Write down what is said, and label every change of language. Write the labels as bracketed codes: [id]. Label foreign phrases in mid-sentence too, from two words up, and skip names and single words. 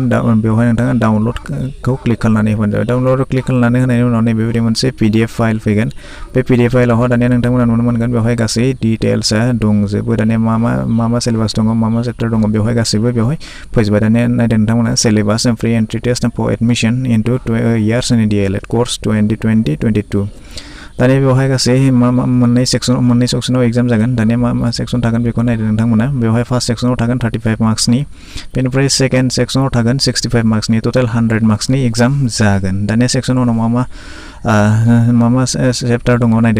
[brx] बेवहाय नोंथाङा डाउनलडखौ क्लिक खालामनानै होबानो जाबाय। डाउनलडआव क्लिक खालामनानै होनायनि उनाव नैबेबायदि मोनसे PDF फाइल फैगोन। बे PDF फाइलावहा दानिया नोंथांमोना नुनो मोनगोन बेवहाय गासै डिटेल्सआ दंजोबो। दानिया मा सिलेबास दङ मा चेप्टार दङ बेवहाय गासैबो बेवहाय फैजोबबाय। दानिया नायदो नोंथांमोना [en] syllabus pre entry test for admission into 2 years in DLED course 2020-22। [brx] दानिया बेवहाय गासै मोननै सेक्सनाव एग्जाम जागोन। दानिया मा सेक्सन थागोन बेखौ नायदो नोंथांमोना। बेवहाय फार्स्ट सेक्सनाव थागोन 35 मार्क्सनि। बेनिफ्राय [en] second section [brx] थागोन 65 मार्क्सनि। टटेल 100 मार्क्सनि एग्जाम जागोन। दानिया सेक्सन 1 आव मा चेप्टार दङ नायदो।